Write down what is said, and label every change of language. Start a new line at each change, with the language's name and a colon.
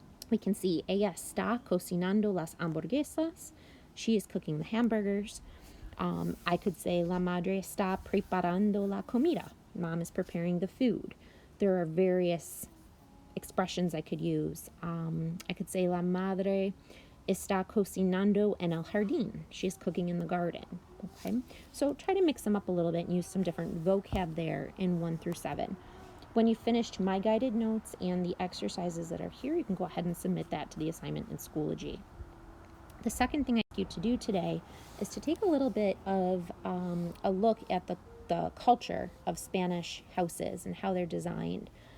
English: We can see
Spanish: ella está cocinando las hamburguesas.
English: She is cooking the hamburgers. I could say
Spanish: la madre está preparando la comida.
English: Mom is preparing the food. There are various expressions I could use. I could say
Spanish: la madre Está cocinando en el jardín.
English: She's cooking in the garden. Okay, so try to mix them up a little bit and use some different vocab there in 1 through 7. When you finished my guided notes and the exercises that are here, you can go ahead and submit that to the assignment in Schoology. The second thing I want you to do today is to take a little bit of a look at the culture of Spanish houses and how they're designed.